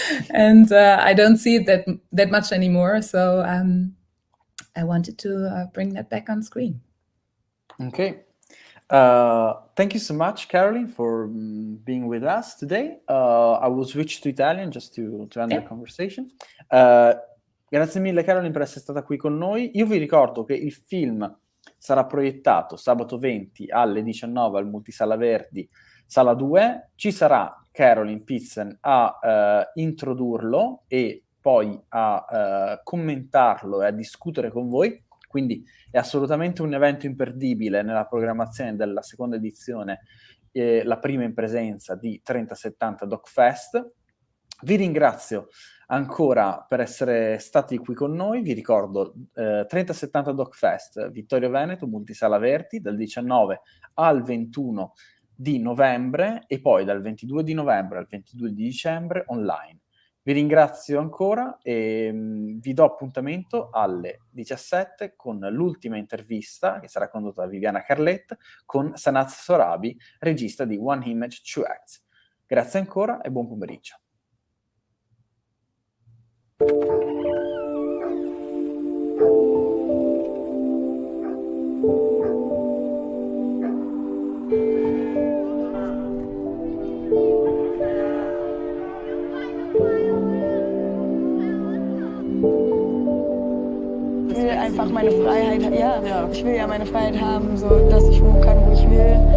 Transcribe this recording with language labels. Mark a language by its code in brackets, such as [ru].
[en] And I don't see it that much anymore. So I wanted to bring that back on screen. Okay. Thank you so much, Caroline, for being with us today. I will switch to Italian just to end the conversation. [it] Grazie mille, Caroline, per essere stata qui con noi. Io vi ricordo che il film sarà proiettato sabato 20 alle 19 al Multisala Verdi, sala 2. Ci sarà Caroline Pitzen a introdurlo e poi a commentarlo e a discutere con voi. Quindi è assolutamente un evento imperdibile nella programmazione della seconda edizione, la prima in presenza di 3070 DocFest. Vi ringrazio ancora per essere stati qui con noi. Vi ricordo 3070 DocFest, Vittorio Veneto, Multisala Verdi, dal 19 al 21 di novembre e poi dal 22 di novembre al 22 di dicembre online. Vi ringrazio ancora e vi do appuntamento alle 17 con l'ultima intervista che sarà condotta da Viviana Carlet con Sanaz Sorabi, regista di One Image, Two Acts. Grazie ancora e buon pomeriggio. [de] Ich will einfach meine Freiheit, ich will ja meine Freiheit haben, so dass ich wohnen kann, wo ich will.